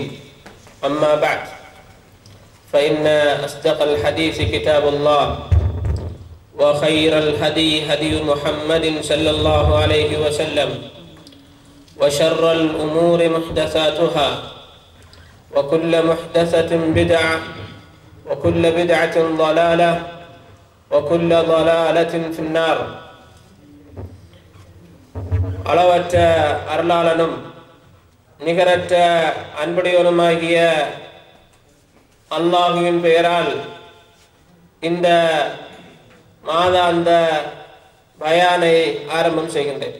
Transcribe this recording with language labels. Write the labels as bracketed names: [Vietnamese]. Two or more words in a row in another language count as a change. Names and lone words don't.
[Arabic] أما بعد، فإن أصدق الحديث كتاب الله، وخير الهدي هدي محمد صلى الله عليه وسلم، وشر الأمور محدثاتها، وكل محدثة بدعة، وكل بدعة ضلالة، وكل ضلالة في النار. [Tamil] அளவற்ற அருளாளனும் நிகரற்ற அன்புடையவனுமாகிய அல்லாஹுவின் பெயரால் இந்த மாதாந்த பயானை ஆரம்பம் செய்கின்றேன்.